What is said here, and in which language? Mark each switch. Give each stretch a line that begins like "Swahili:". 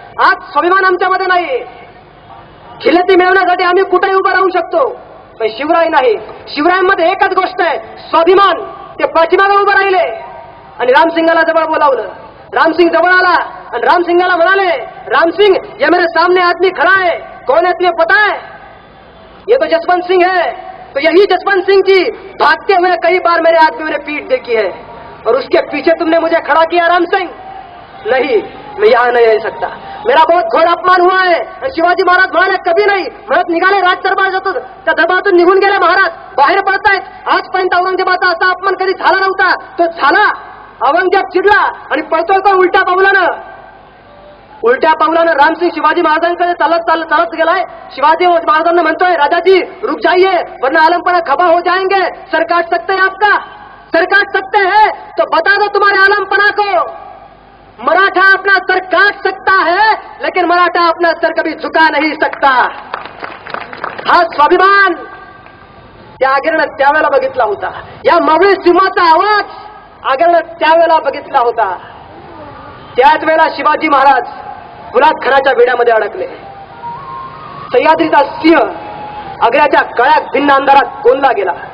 Marathi: आज स्वाभिमान आमच्यामध्ये नाही. खिलती मिळवण्यासाठी आम्ही कुठेही उभं राहू शकतो, पण शिवराय नाही. शिवरायांमध्ये एकच गोष्ट आहे, स्वाभिमान. ते पाठीमागे उभं राहिले आणि रामसिंगाला जवळ बोलावलं. रामसिंग जवळ आला आणि रामसिंगाला म्हणाले,
Hindi: रामसिंग, ये मेरे सामने आदमी खड़ा है, कौन है तुम्हें पता है? ये तो जसवंत सिंह है. तो यही जसवंत सिंह की भागते हुए कई बार मेरे आदमियों ने पीठ देखी है, और उसके पीछे तुमने मुझे खड़ा किया राम सिंह. नहीं, मैं यहाँ नहीं रह सकता. मेरा बहुत घोर अपमान हुआ है.
Marathi: शिवाजी महाराज म्हणाले, कभी नाही. म्हणत निघाले राज दरबार जातो. त्या दरबारातून निघून गेले महाराज. बाहेर पडतायत. आजपर्यंत औरंगजेबाचा असा अपमान कधी झाला नव्हता. तो झाला. औरंगजेब चिडला आणि पळतोय तो उलट्या पावलानं रामसिंग शिवाजी महाराजांकडे चालत गेलाय. शिवाजी महाराजांना म्हणतोय,
Hindi: राजाजी रुक जाइए वरना आलमपना खबा हो जाएंगे. सर काट सकते हैं आपका, सर काट सकते हैं तो बता दो तुम्हारे आलमपना को. मराठा अपना सर काट सकता है लेकिन मराठा अपना सर कभी झुका नहीं सकता.
Marathi: हा स्वाभिमान त्या आगीनं त्यावेळेला बघितला होता. या मावळी सिंहाचा आवाज आगीनं त्यावेळेला बघितला होता. त्याच वेळेला शिवाजी महाराज फुलाद खानाच्या वेड्यामध्ये अडकले. सह्याद्रीचा सिंह आग्र्याच्या काळ्या भिन्न अंधारात कोंडला गेला.